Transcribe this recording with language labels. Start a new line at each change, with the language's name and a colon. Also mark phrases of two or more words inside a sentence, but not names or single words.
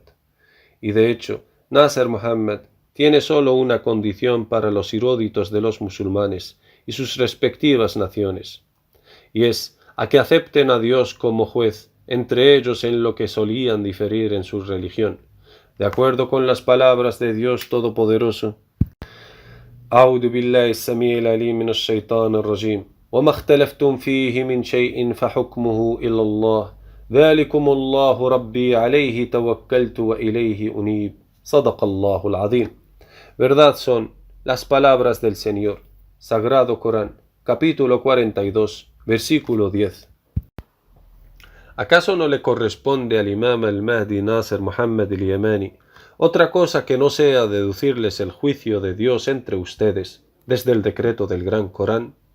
Spanish: Y de hecho, Nasser Muhammad tiene solo una condición para los eruditos de los musulmanes y sus respectivas naciones, y es a que acepten a Dios como juez entre ellos en lo que solían diferir en su religión, de acuerdo con las palabras de Dios Todopoderoso.
Arabic: أعوذ بالله السميع العليم من الشيطان الرجيم وما اختلفتم فيه من شيء فحكمه إلى الله ذلكم الله ربي عليه توكلت وإليه أنيب صدق الله العظيم.
Spanish: Verdad son las palabras del Señor. Sagrado Corán, capítulo 42, versículo 10. ¿Acaso no le corresponde al Imam al-Mahdi Nasser Muhammad al-Yamani otra cosa que no sea deducirles el juicio de Dios entre ustedes desde el decreto del Gran Corán?